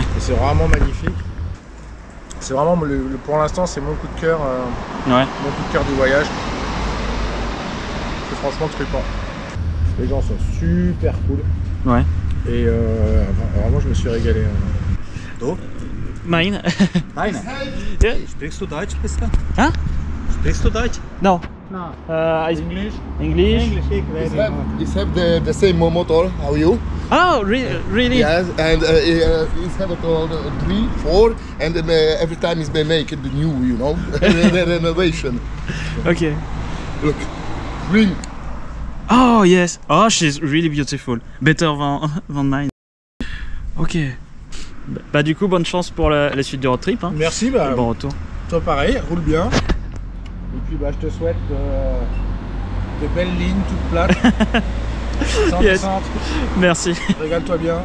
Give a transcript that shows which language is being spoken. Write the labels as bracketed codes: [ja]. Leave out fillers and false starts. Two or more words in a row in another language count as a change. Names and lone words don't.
[fr] Et c'est vraiment magnifique. C'est vraiment pour l'instant c'est mon coup de cœur, ouais. Mon coup de cœur du voyage. Franchement trippant. Les gens sont super cool. Ouais. Et vraiment je me suis régalé. [de] Du? [en] Mine. [de] Deine? [en] Yeah. [de] Sprichst du Deutsch ein bisschen? Huh? Sprichst du Deutsch? [en] No. No. English. It's have the same motor. How you? Oh, really? Yes, and it's have it all 3, 4, and then every time it's been make it new, you know, the renovation. Okay. Look, green. Oh yes. Oh, she's really beautiful. Better than mine. Ok. [fr] Bah du coup, bonne chance pour la suite du road trip. Hein. Merci. Bah, bon retour. Toi pareil, roule bien. Et puis bah je te souhaite de belles lignes toutes plates. Sans [en] yes. [fr] descente. Merci. Régale-toi bien.